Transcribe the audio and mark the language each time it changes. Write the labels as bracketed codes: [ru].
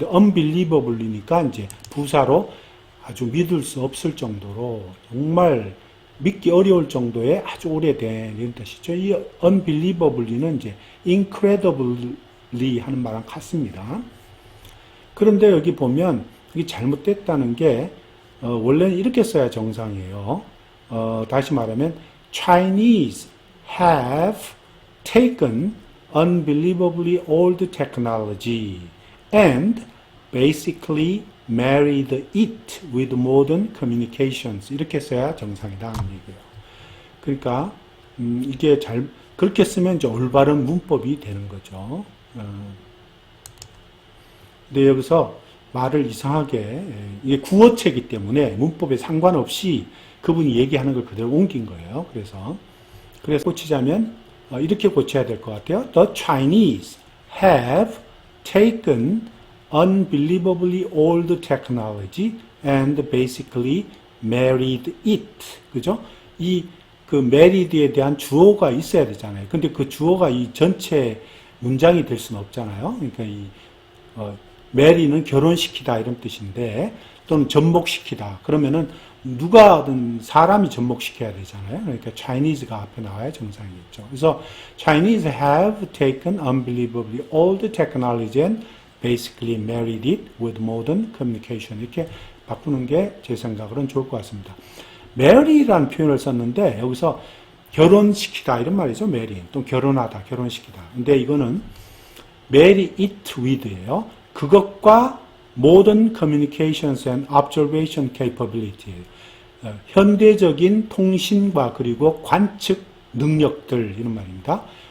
[ko] unbelievably니까 이제 부사로 아주 믿을 수 없을 정도로 정말 믿기 어려울 정도의 아주 오래된 이런 뜻이죠. 이 unbelievably는 이제 incredibly 하는 말랑 같습니다. 그런데 여기 보면 이게 잘못됐다는 게 원래는 이렇게 써야 정상이에요. 다시 말하면 Chinese [en] have taken unbelievably old technology and basically married it with modern communications. [ko] 이렇게 써야 정상이다 하는 얘기예요. 그러니까 이게 그렇게 쓰면 이제 올바른 문법이 되는 거죠. 근데 여기서 말을 이상하게, 이게 구어체이기 때문에 문법에 상관없이 그분이 얘기하는 걸 그대로 옮긴 거예요. 그래서 고치자면 이렇게 고쳐야 될 것 같아요. [en] The Chinese have taken unbelievably old technology and basically married it. [ko] 그죠? 그 married에 대한 주어가 있어야 되잖아요. 근데 그 주어가 이 전체 문장이 될 수는 없잖아요. 그러니까 marry는 결혼시키다 이런 뜻인데, 또는 접목시키다. 그러면은 누가든 사람이 접목시켜야 되잖아요. 그러니까 Chinese가 앞에 나와야 정상이겠죠. 그래서 [en] Chinese have taken unbelievably old technology and basically married it with modern communication. [ko] 이렇게 바꾸는 게 제 생각으로는 좋을 것 같습니다. marry라는 표현을 썼는데 여기서 결혼시키다 이런 말이죠. [en] marry. [ko] 또 결혼하다, 결혼시키다. 근데 이거는 [en] marry it with [ko] 예요. 그것과 [en] modern communications and observation capability. [ko] 현대적인 통신과 그리고 관측 능력들 이런 말입니다.